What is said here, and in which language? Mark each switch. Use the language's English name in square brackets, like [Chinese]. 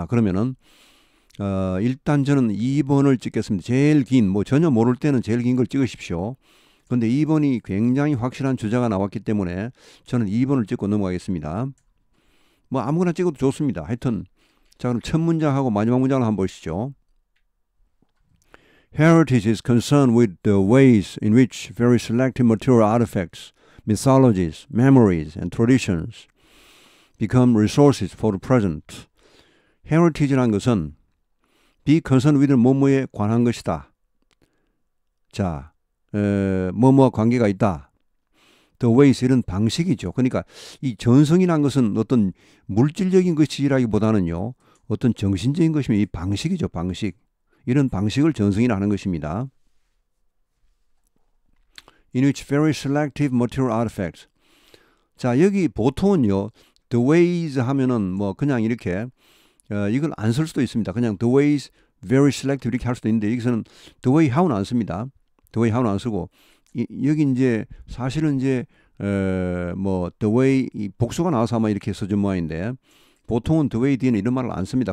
[Korean] 자, 그러면은 일단 저는 2번을 찍겠습니다. 제일 긴, 뭐 전혀 모를 때는 제일 긴 걸 찍으십시오. 근데 2번이 굉장히 확실한 주자가 나왔기 때문에 저는 2번을 찍고 넘어가겠습니다. 뭐 아무거나 찍어도 좋습니다. 하여튼 자, 그럼 첫 문장하고 마지막 문장을 한번 보시죠. [English] Heritage is concerned with the ways in which very selected material artifacts, mythologies, memories, and traditions become resources for the present. [Korean] Heritage라는 것은 be concerned with 뭐뭐에 관한 것이다. 자, 뭐뭐와 관계가 있다. The ways, 이런 방식이죠. 그러니까 이 전성이라는 것은 어떤 물질적인 것이라기보다는요, 어떤 정신적인 것이면 이 방식이죠. 방식. 이런 방식을 전성이라 하는 것입니다. [English] In which very selective material artifacts. [Korean] 자, 여기 보통은요, the ways 하면은 뭐 그냥 이렇게 이걸 안 쓸 수도 있습니다. 그냥 [English] the ways very selective [Korean] 이렇게 할 수도 있는데 여기서는 the way how는 안 씁니다. the way how는 안 쓰고 여기 이제 사실은 이제 뭐 the way 이 복수가 나와서 아마 이렇게 써준 모양인데 보통은 the way 뒤에는 이런 말을 안 씁니다.